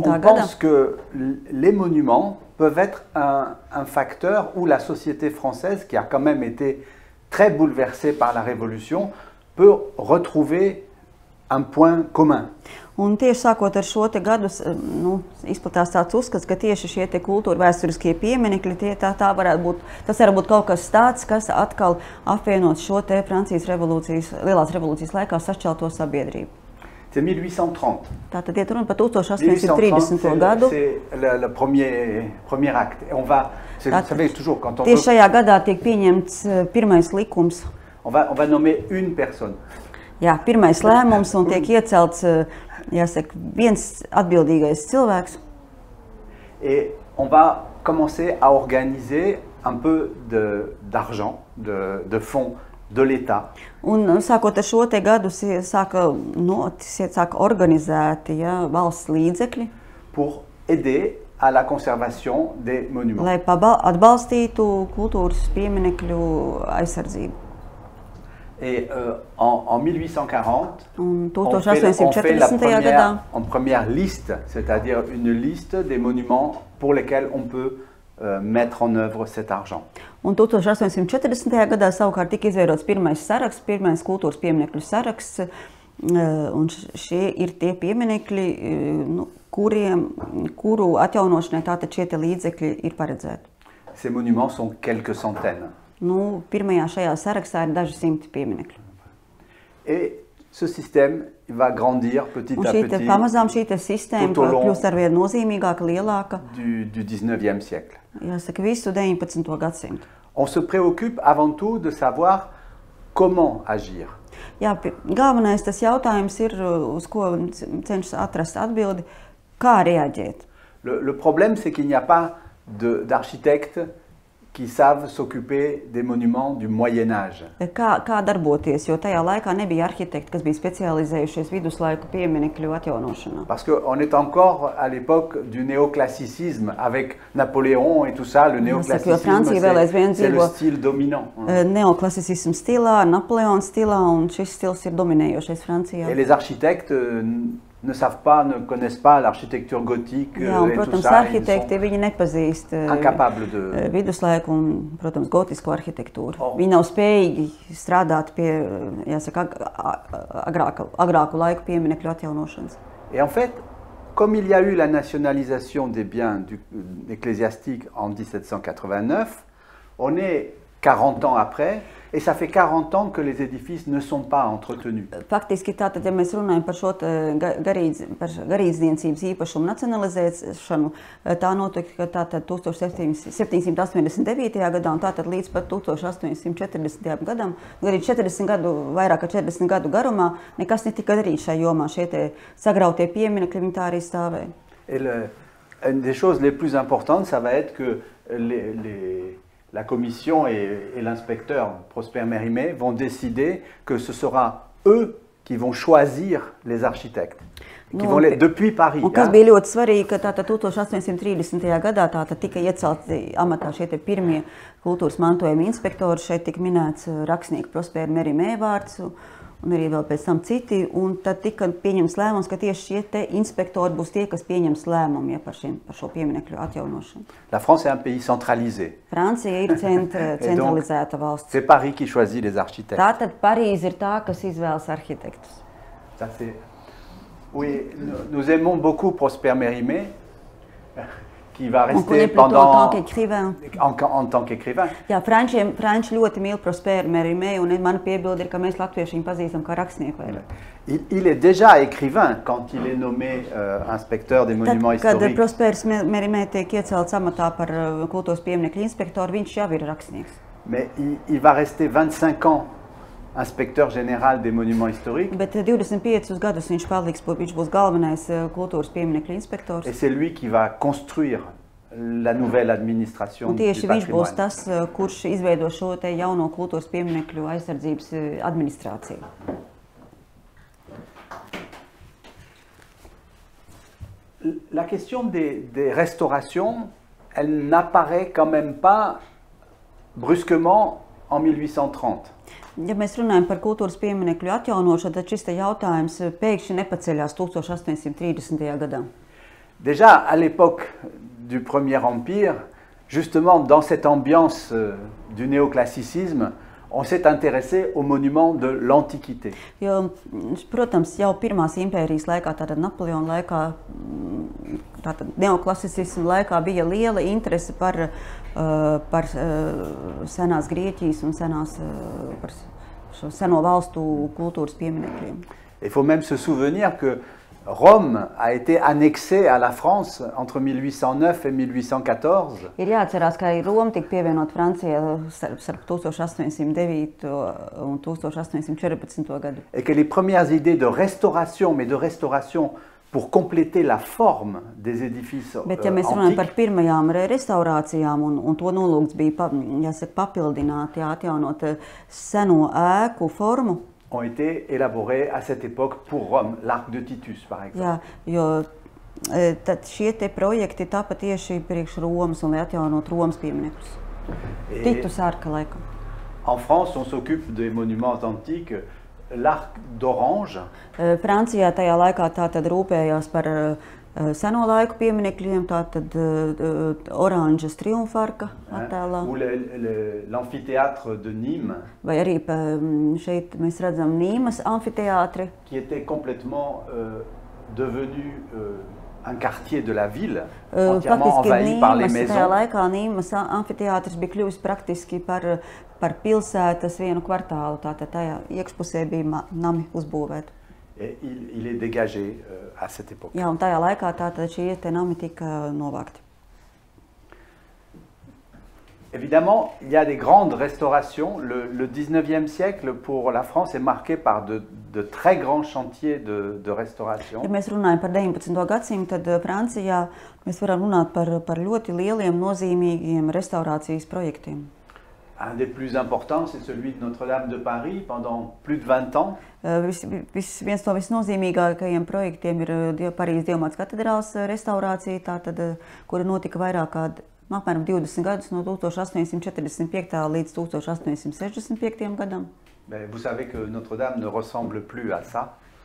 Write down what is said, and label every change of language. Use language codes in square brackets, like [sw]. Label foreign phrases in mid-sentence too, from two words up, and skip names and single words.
[fr] On pense que les monuments peuvent être un facteur où la société française, qui a quand même été très bouleversée par la Révolution, peut retrouver un point commun. [lv] Un tieši sākot ar šo te gadus, izplatās tāds uzskats, ka tieši šie te kultūra vēsturiskie pieminekļi, tas var būt kaut kas tāds, kas atkal apvienot šo te Francijas revolūcijas, Lielās revolūcijas laikā sašķelto sabiedrību. [fr] C'est 1830. [lv] Tātad iet runa par 1830. gadu. [fr] C'est le premier acte. Et on va, vous savez, toujours quand on [lv] tieši šajā gadā tiek pieņemts pirmais likums. [fr] On va nommer une personne. [lv] Jā, pirmais lēmums un tiek iecelts, jāsaka, viens atbildīgais cilvēks. [fr] Et on va commencer à organiser un peu d'argent, de fonds de l'État. [lv] Un sākot ar šo te gadu sāka organizēti valsts līdzekļi. [fr] Pour aider à la conservation des monuments. [lv] Lai atbalstītu kultūras pieminekļu aizsardzību. [fr] Et en 1840, on fait la première liste, c'est-à-dire une liste des monuments pour lesquels on peut mettre en œuvre cet argent. [lv] Un 1840. gadā savukārt tika izveidots pirmais saraksts, pirmais kultūras pieminekļu saraksts, un šie ir tie pieminekļi, kuru atjaunošanai tātad šie līdzekļi ir paredzēti. [fr] Ces monuments sont quelques centaines. [lv] Pirmajā šajā sarakstā ir daži simti pieminekļi. [fr] Et ce système va grandir petit à petit [lv] pamazām šī sistēma kļūst arvien nozīmīgāka, lielāka. [fr] Du 19e siècle. [lv] Jāsaka, visu 19. gadsimtu. [fr] On se préoccupe avant tout de savoir comment agir. [lv] Jā, galvenais tas jautājums ir, uz ko cenšas atrast atbildi, kā reaģēt. [fr] Le problème, c'est qu'il n'y a pas d'architectes qui savent s'occuper des monuments du Moyen-Âge. [lv] Kā darboties, jo tajā laikā nebija arhitekti, kas bija specializējušies viduslaiku pieminekļu atjaunošanā. [fr] Parce qu'on est encore à l'époque du néoclassicisme, avec Napoléon et tout ça, le néoclassicisme, c'est le style dominant. [lv] Neoklasisismu stilā, Napoleona stilā, un šis stils ir dominējošais Francijā. [fr] Et les architectes ne savent pas, ne connaissent pas l'architecture gothique [lv] Jā, un, [fr] et tout [lv] protams, [fr] ça. [lv] arhitekti viņi nepazīst [fr] Incapables de... [lv] viduslaiku un, protams, gotisko arhitektūru. Oh. Viņi nav spējīgi strādāt pie, jāsaka, agrāku laiku pieminekļu atjaunošanas. [fr] Et en fait, comme il y a eu la nationalisation des biens ecclésiastiques en 1789, on est 40 ans après, et ça fait 40 ans que les édifices ne sont pas entretenus. [lv] Faktiski tātad, ja mēs runājam par šo garīdzniecības īpašumu nacionalizēšanu, tā notika tātad 1789. gadā un tātad līdz pat 1840. gadam, arī 40 gadu, vairāk kā 40 gadu garumā, nekas netika darīts šajā jomā. Šie te sagrautie pieminekļi, viņi tā arī stāvēja. [fr] Et une des choses les plus importantes, ça va être que la commission et l'inspecteur Prosper Mérimée vont décider que ce sera eux qui vont choisir les architectes. Qui vont depuis Paris. [lv] Un kas bija ļoti svarīgi, ka tātad 1830. gadā tātad tika iecelti amatā šie te pirmie kultūras mantojuma inspektori. Šeit tika minēts rakstnieka Prosper Mérimée vārds un arī vēl pēc tam citi. Un tad tika pieņems lēmums, ka tieši šie te inspektori būs tie, kas pieņems lēmumu par šo pieminekļu atjaunošanu. [fr] La France est un pays centralisé. [lv] Francija ir centralizēta valsts. [fr] C'est Paris qui choisit les architectes. [lv] Tātad Parīze ir tā, kas izvēlas arhitektus. [fr] Ça c'est... Oui, nous aimons beaucoup Prosper Mérimée, qui va rester pendant... En tant qu'écrivain. [lv] Jā, franči ļoti mīl Prosper Mérimée, un mana piebilde ir, ka mēs latvieši viņu pazīstam kā rakstnieku. [fr] Il est déjà écrivain quand il est nommé inspecteur des monuments historiques. [lv] Kad Prosper Mérimée tiek iecelts amatā par kultūras pieminekļu inspektoru, viņš jau ir rakstnieks. [fr] Mais il va rester 25 ans inspecteur général des monuments historiques. [lv] Bet 25 gadus viņš būs galvenais kultūras pieminekļu inspektors. [fr] Et c'est lui qui va construire la nouvelle administration du patrimoine. [lv] Viņš būs tas, kurš izveido šo te jauno kultūras pieminekļu aizsardzības administrāciju. [fr] La question des restaurations, elle n'apparaît quand même pas brusquement en 1830. [lv] Ja mēs runājam par kultūras pieminekļu atjaunošanu, tad šis jautājums pēkšņi nepaceļās 1830. gadā. [fr] Déjà, à l'époque du Premier Empire, justement dans cette ambiance du néoclassicisme, on s'est intéressé aux monuments de l'Antiquité. [lv] Jo, protams, jau pirmās impērijas laikā, tātad Napoleona laikā, tātad neoklasisismu laikā bija liela interese par senās Grieķijas un par šo seno valstu kultūras pieminekļiem. [fr] Il faut même se souvenir que Rome a été annexée à la France entre 1809 et 1814. [lv] Ir jāatcerās, ka arī Roma tika pievienot Francijai starp 1809 un 1814 gadu. [fr] Et que les premières idées de restauration, mais de restauration pour compléter la forme des édifices [lv] Bet, ja mēs runājam par pirmajām restaurācijām, un to nolūgts bija papildināt, atjaunot seno ēku formu, [fr] ont été élaborés à cette époque pour Rome, l'Arc de Titus par exemple. [lv] Jā, jo tad šie te projekti tapa tieši priekš Romas un lai atjaunot Romas pieminekļus. Titus ārka laikam. [fr] En France, on s'occupe des monuments antiques. L'Arc d'Orange. [lv] Francijā tajā laikā tātad rūpējās par seno laiku pieminekļiem, tātad Oranžas triumfarka attēlā. [fr] Ou l'amphithéâtre de Nîmes. [lv] Vai arī šeit mēs redzam Nīmas amfiteātri. [fr] Qui était complètement devenu un quartier de la ville, entièrement envahi par les maisons. [lv] Tajā laikā Nīmas amfiteātris bija kļuvis praktiski par pilsētas vienu kvartālu, tātad tajā iekšpusē bija nami uzbūvēti. [fr] Et il est dégagé à cette époque. [lv] Jā, un tajā laikā tātad šie te nami tika novākti. [fr] Évidemment, il y a des grandes restaurations. Le 19e siècle pour la France est marqué par de très grands chantiers de restauration. [lv] Ja mēs runājam par 19. gadsimtu, tad Francijā mēs varam runāt par ļoti lieliem, nozīmīgiem restaurācijas projektiem. [fr] Un des plus importants, c'est celui de Notre-Dame de Paris pendant plus de 20 ans. [lv] Viens no visnozīmīgākajiem projektiem ir Parīzes Dievmātes katedrāles restaurācija, tātad, kura notika vairāk kā apmēram 20 gadus no 1845. līdz 1865. gadam. [fr] Vous savez que Notre-Dame ne ressemble plus à ça.